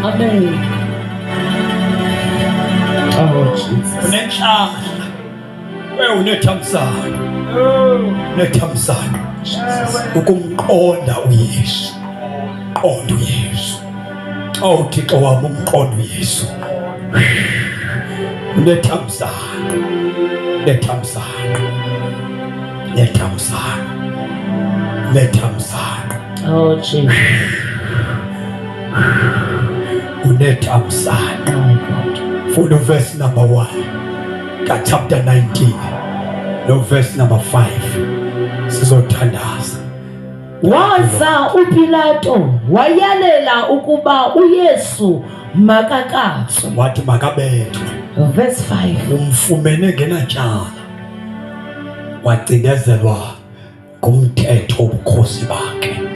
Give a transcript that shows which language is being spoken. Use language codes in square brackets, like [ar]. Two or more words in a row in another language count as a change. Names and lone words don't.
[xh] Unenhlahla unethamsanqa ukumqonda uYesu. Qonda uYesu. Thixo wami umqonda uYesu. Unethamsanqa Jesus. Unethamsanqa. [en] Follow verse number 1 chapter 19 no verse number 5 sizothandaza. [xh] Waza uPilato wayalela ukuba uYesu makakatswe. Wathi makabethwe. Verse 5. Umfumene ngenatyala wacindezelwa ngumthetho wobukhosi bakhe.